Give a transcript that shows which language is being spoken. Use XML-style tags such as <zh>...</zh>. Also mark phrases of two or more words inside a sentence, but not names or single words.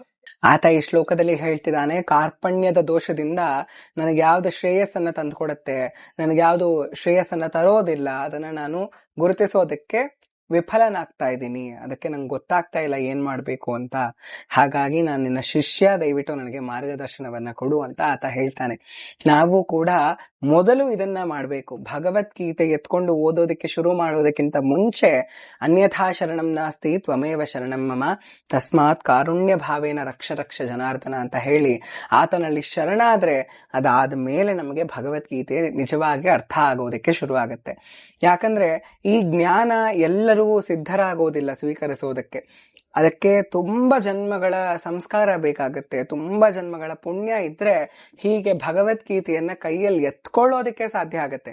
<kn>ಆತ ಈ ಶ್ಲೋಕದಲ್ಲಿ ಹೇಳ್ತಿದ್ದಾನೆ, ಕಾರ್ಪಣ್ಯದ ದೋಷದಿಂದ ನನಗೆ ಯಾವ್ದು ಶ್ರೇಯಸ್ಸನ್ನ ತಂದುಕೊಡುತ್ತೆ, ನನಗೆ ಯಾವ್ದು ಶ್ರೇಯಸ್ಸನ್ನ ತರೋದಿಲ್ಲ, ಅದನ್ನ ನಾನು ಗುರುತಿಸೋದಕ್ಕೆ ವಿಫಲನಾಗ್ತಾ ಇದ್ದೀನಿ, ಅದಕ್ಕೆ ನಂಗೆ ಗೊತ್ತಾಗ್ತಾ ಇಲ್ಲ ಏನ್ ಮಾಡ್ಬೇಕು ಅಂತ. ಹಾಗಾಗಿ ನಾನು ನಿನ್ನ ಶಿಷ್ಯ, ದಯವಿಟ್ಟು ನನಗೆ ಮಾರ್ಗದರ್ಶನವನ್ನ ಕೊಡು ಅಂತ ಆತ ಹೇಳ್ತಾನೆ. ನಾವು ಕೂಡ ಮೊದಲು ಇದನ್ನ ಮಾಡ್ಬೇಕು. ಭಗವದ್ಗೀತೆ ಎತ್ಕೊಂಡು ಓದೋದಕ್ಕೆ ಶುರು ಮಾಡೋದಕ್ಕಿಂತ ಮುಂಚೆ</kn> <sa>ಅನ್ಯಥಾ ಶರಣಂ ನಾಸ್ತಿ ತ್ವಮೇವ ಶರಣಂ ಮಮ ತಸ್ಮಾತ್ ಕಾರುಣ್ಯ ಭಾವೇನ ರಕ್ಷ ರಕ್ಷ ಜನಾರ್ದನ</sa> <kn>ಅಂತ ಹೇಳಿ ಆತನಲ್ಲಿ ಶರಣಾದ್ರೆ ಅದಾದ ಮೇಲೆ ನಮಗೆ ಭಗವದ್ಗೀತೆ ನಿಜವಾಗಿ ಅರ್ಥ ಆಗೋದಕ್ಕೆ ಶುರು ಆಗತ್ತೆ. ಯಾಕಂದ್ರೆ ಈ ಜ್ಞಾನ ಎಲ್ಲರೂ ಸಿದ್ಧರಾಗೋದಿಲ್ಲ ಸ್ವೀಕರಿಸೋದಕ್ಕೆ. ಅದಕ್ಕೆ ತುಂಬಾ ಜನ್ಮಗಳ ಸಂಸ್ಕಾರ ಬೇಕಾಗುತ್ತೆ, ತುಂಬಾ ಜನ್ಮಗಳ ಪುಣ್ಯ ಇದ್ರೆ ಹೀಗೆ ಭಗವದ್ಗೀತೆಯನ್ನ ಕೈಯಲ್ಲಿ ಎತ್ಕೊಳ್ಳೋದಕ್ಕೆ ಸಾಧ್ಯ ಆಗತ್ತೆ.</kn>